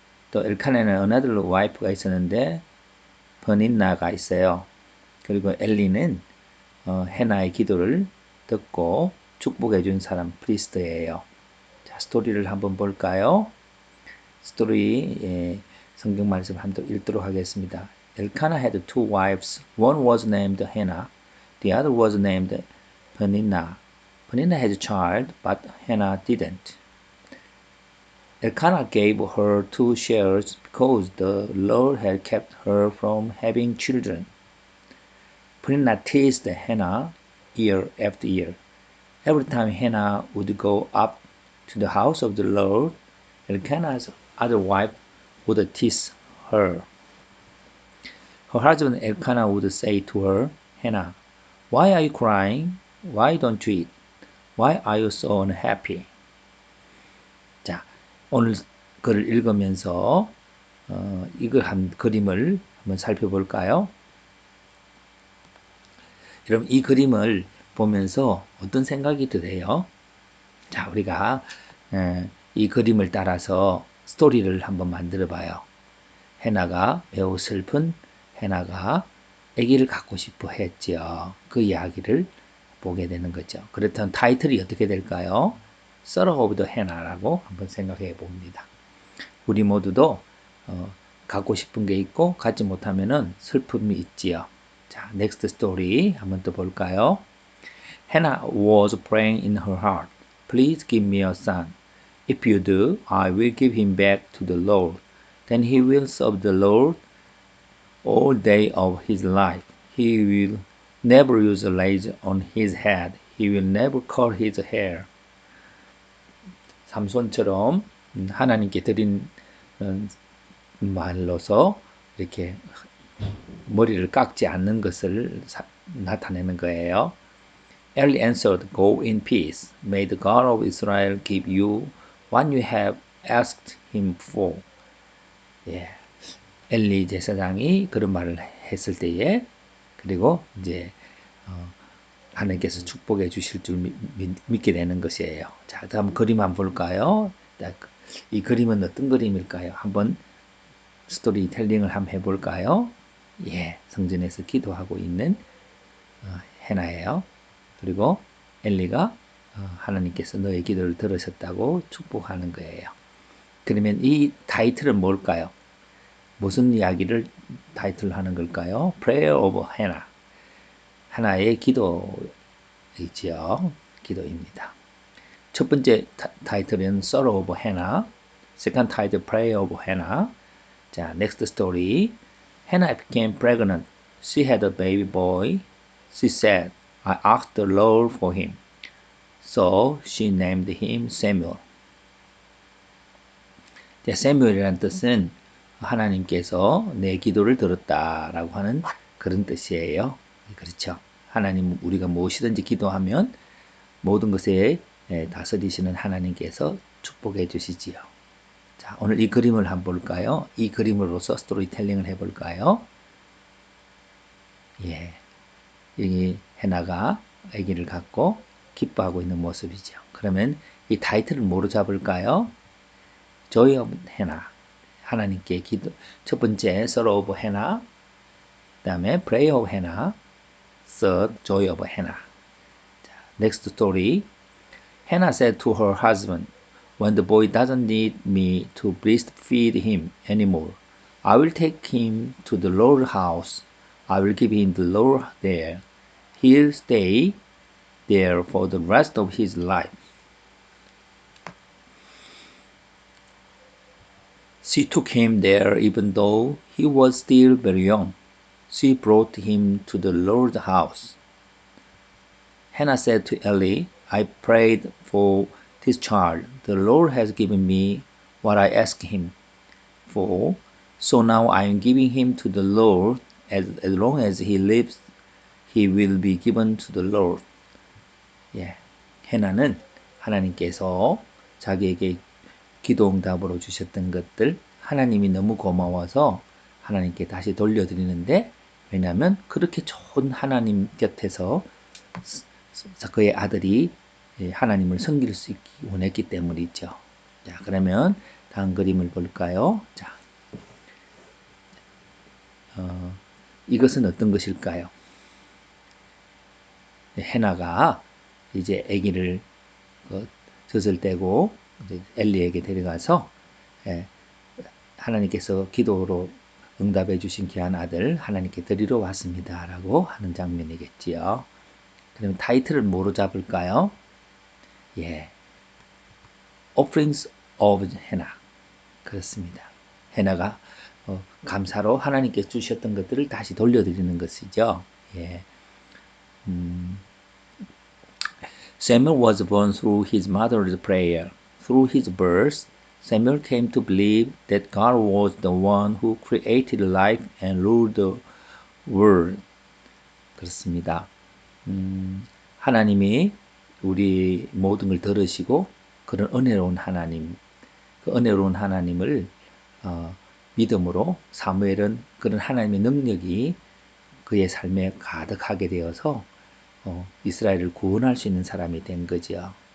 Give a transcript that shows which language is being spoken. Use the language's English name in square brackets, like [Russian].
[Korean] 또 엘카나는 [English] another wife [Korean] 가 있었는데 버닌나가 있어요. 그리고 엘리는 해나의 기도를 듣고 축복해 준 사람 프리스트예요. 자, 스토리를 한번 볼까요? 스토리 성경 말씀 한번 읽도록 하겠습니다. [English] Elkanah had two wives. One was named Hannah. The other was named Peninnah. Peninnah had a child, but Hannah didn't. Elkanah gave her 2 shares because the Lord had kept her from having children. Peninnah teased Hannah year after year. Every time Hannah would go up to the house of the Lord, Elkanah's other wife would tease her. Her husband Elkanah would say to her, Hannah, why are you crying? Why don't you eat? Why are you so unhappy? [Korean] 자, 오늘 글을 읽으면서 이걸 한 그림을 한번 살펴볼까요? 여러분, 이 그림을 보면서 어떤 생각이 드세요? 자, 우리가 이 그림을 따라서 스토리를 한번 만들어 봐요. 해나가 매우 슬픈 해나가 아기를 갖고 싶어 했지요. 그 이야기를 보게 되는 거죠. 그렇다면 타이틀이 어떻게 될까요? [English] Sorrow of the Hannah [Korean] 라고 한번 생각해 봅니다. 우리 모두도 갖고 싶은 게 있고 갖지 못하면은 슬픔이 있지요. 자, [English] next story [Korean] 한번 또 볼까요? [English] Hannah was praying in her heart. Please give me a son. If you do, I will give him back to the Lord. Then he will serve the Lord all day of his life. He will never use a razor on his head. He will never cut his hair. [Korean] 삼손처럼 하나님께 드린 말로서 이렇게 머리를 깎지 않는 것을 나타내는 거예요. [English] Eli answered, Go in peace. May the God of Israel give you what you have asked him for. [Korean] 예. 엘리 제사장이 그런 말을 했을 때에 그리고 이제 하나님께서 축복해 주실 줄 믿게 되는 것이에요. 자, 다음 그림 한번 볼까요? 이 그림은 어떤 그림일까요? 한번 스토리텔링을 한번 해볼까요? 예, 성전에서 기도하고 있는 해나예요. 그리고 엘리가 하나님께서 너의 기도를 들으셨다고 축복하는 거예요. 그러면 이 타이틀은 뭘까요? 무슨 이야기를 타이틀 하는 걸까요? [English] Prayer of Hannah. [Korean] 하나의 기도이지요. 기도입니다. 첫 번째 타이틀은 [English] Sorrow of Hannah. Second title Prayer of Hannah. [Korean] 자, [English] next story. Hannah became pregnant. She had a baby boy. She said, I asked the Lord for him. So she named him Samuel. [Korean] 세무엘이라는 뜻은 하나님께서 내 기도를 들었다라고 하는 그런 뜻이에요. 그렇죠. 하나님 우리가 무엇이든지 기도하면 모든 것에 다스리시는 하나님께서 축복해 주시지요. 자, 오늘 이 그림을 한번 볼까요? 이 그림으로서 스토리텔링을 해볼까요? 예, 여기 해나가 아기를 갖고 기뻐하고 있는 모습이죠. 그러면 이 타이틀을 뭐로 잡을까요? [English] Joy of Hannah. [Korean] 하나님께 기도. 첫 번째 [English] Sorrow of Hannah. [Korean] 그다음에 [English] Prayer of Hannah. Third Joy of Hannah. [Korean] 자, [English] next story. Hannah said to her husband, When the boy doesn't need me to breastfeed him anymore, I will take him to the Lord's house. I will give him the Lord there. He'll stay there for the rest of his life. She took him there even though he was still very young. She brought him to the Lord's house. Hannah said to Eli, I prayed for this child. The Lord has given me what I asked him for. So now I am giving him to the Lord. As long as he lives, he will be given to the Lord. [Korean] 예, 해나는 하나님께서 자기에게 기도 응답으로 주셨던 것들 하나님이 너무 고마워서 하나님께 다시 돌려드리는데 왜냐하면 그렇게 좋은 하나님 곁에서 그의 아들이 하나님을 섬길 수 있기 원했기 때문이죠. 자, 그러면 다음 그림을 볼까요? 자, 이것은 어떤 것일까요? 해나가 이제 아기를 젖을 떼고 엘리에게 데려가서 하나님께서 기도로 응답해 주신 귀한 아들 하나님께 드리러 왔습니다. 라고 하는 장면이겠지요. 그러면 타이틀을 뭐로 잡을까요? 예, [English] Offerings of Hannah. [Korean] 그렇습니다. 해나가 감사로 하나님께 주셨던 것들을 다시 돌려드리는 것이죠. 예. [English] Samuel was born through his mother's prayer. Through his birth, Samuel came to believe that God was the one who created life and ruled the world. [Korean] 그렇습니다. 하나님이 우리 모든 걸 들으시고 그런 은혜로운 하나님, 그 은혜로운 하나님을 믿음으로 사무엘은 그런 하나님의 능력이 그의 삶에 가득하게 되어서 이스라엘을 구원할 수 있는 사람이 된 거죠.